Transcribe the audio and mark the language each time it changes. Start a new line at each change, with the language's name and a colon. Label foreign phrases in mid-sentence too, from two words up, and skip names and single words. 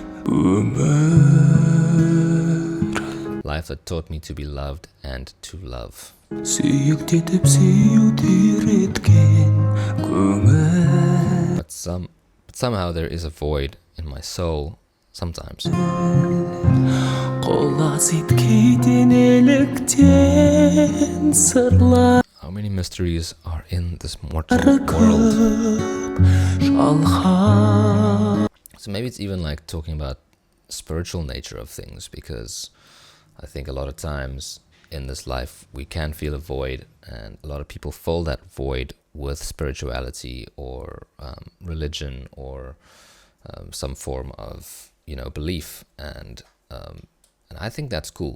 English: Life that taught me to be loved and to love.
Kazakh: Сүйіктетіп сүюді үйреткен көңіл
English: But somehow there is a void in my soul sometimes.
Kazakh: Қолас еткен еліктен сырлар
English: How many mysteries are in this mortal world?
Kazakh: жалған
English: So maybe it's even like talking about spiritual nature of things, because I think a lot of times in this life we can feel a void, and a lot of people fill that void with spirituality or religion or some form of belief, and I think that's cool.